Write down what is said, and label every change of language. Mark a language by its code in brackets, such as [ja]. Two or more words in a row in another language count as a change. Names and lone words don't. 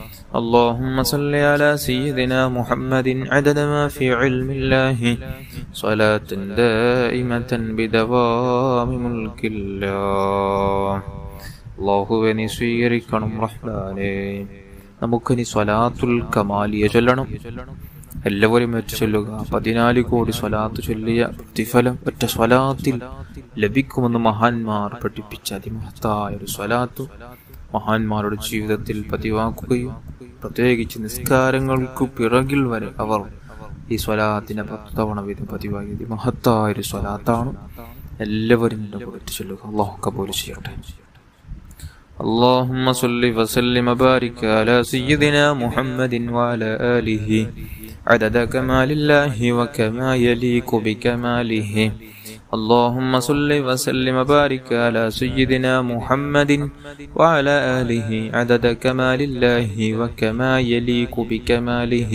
[ar] اللهم صل على سيدنا محمد عدد ما في علم الله صلاة دائمة بدوام ملك الله. [ml] അല്ലാഹുവേ നീ സ്വീകരിക്കണം റഹ്മാനേ. നമുക്കിനി സ്വലാത്തുൽ കമാലിയ ചൊല്ലണം. എല്ലാവരും വെച്ച് ചൊല്ലുക. 14 കോടി സ്വലാത്ത് ചൊല്ലിയ പ്രതിഫലം ഒറ്റ സ്വലാത്തിൽ ലഭിക്കുമെന്ന് മഹാന്മാർ പഠിപ്പിച്ച അതിമഹത്തായ ഒരു സ്വലാത്ത് മഹാന്മാരുടെ ജീവിതത്തിൽ പതിവാക്കുകയും പ്രത്യേകിച്ച് നിസ്കാരങ്ങൾക്ക് പിറകിൽ വരെ അവർ ഈ സ്വലാത്തിനെ 10 തവണ വീതം പതിവാക്കിയത് മഹത്തായ ഒരു സ്വലാത്താണ്. എല്ലാവരും എന്റെ കൂടെ ചൊല്ലുക. അല്ലാഹു കബൂൽ ചെയ്യട്ടെ. [ar] اللهم صل وسلم وبارك على سيدنا محمد وعلى آله عدد كمال الله وكما يليق بكماله. اللهم صل وسلم وبارك على سيدنا محمد وعلى آله عدد كمال الله وكما يليق بكماله.